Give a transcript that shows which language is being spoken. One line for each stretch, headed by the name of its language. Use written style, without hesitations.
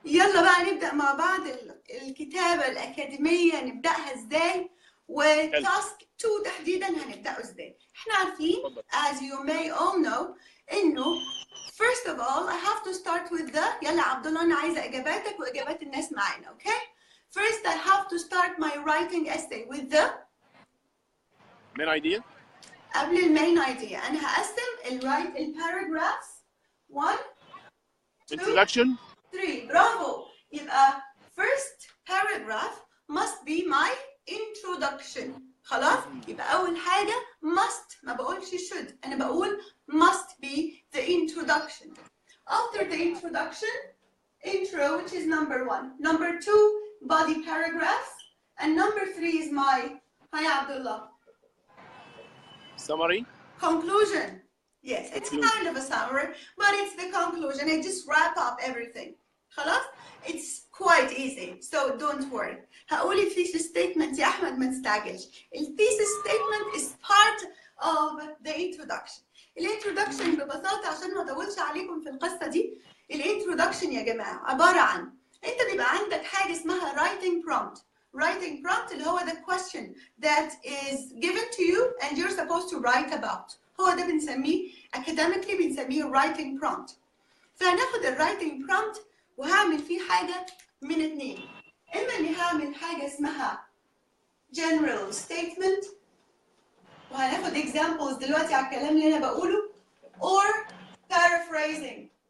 Arabic: يلا بقى نبدا مع بعض الكتابه الاكاديميه، نبداها ازاي؟ وتاسك 2 تحديدا هنبداه ازاي؟ احنا عارفين
English: as you may all know
Arabic: انه
English: first of all I have to start with the
Arabic: يلا عبد الله انا عايزه اجاباتك واجابات الناس معانا. اوكي.
English: First I have to start my writing essay with the main idea.
Arabic: قبل المين ايديا انا هقسم الباراجرافز 1
English: introduction
Arabic: 3. برافو. يبقى
English: first paragraph must be my introduction.
Arabic: خلاص. يبقى اول حاجه must، ما بقولش should، انا بقول must be the introduction.
English: After the introduction, intro, which is number 1. Number 2, body paragraphs. And number 3 is my, hi Abdullah. Summary. Conclusion. Yes, it's kind of a summary, but it's the conclusion. I just wrap up everything.
Arabic: خلاص?
English: It's quite easy, so don't worry.
Arabic: هقول الثيسيس statement يا أحمد ما تستعجلش.
English: الثيسيس statement is part of the introduction.
Arabic: الانترودكشن ببساطة عشان ما أطولش عليكم في القصة دي، الانترودكشن يا جماعة عبارة عن أنت بيبقى عندك حاجة اسمها writing prompt.
English: Writing prompt
Arabic: اللي هو
English: the question that is given to you and you're supposed to write about.
Arabic: هو ده بنسميه academically بنسميه writing prompt. فهناخد الwriting prompt وهعمل فيه حاجة من اتنين. إما إني هعمل حاجة اسمها general statement وهناخد examples دلوقتي على الكلام اللي أنا بقوله or paraphrasing.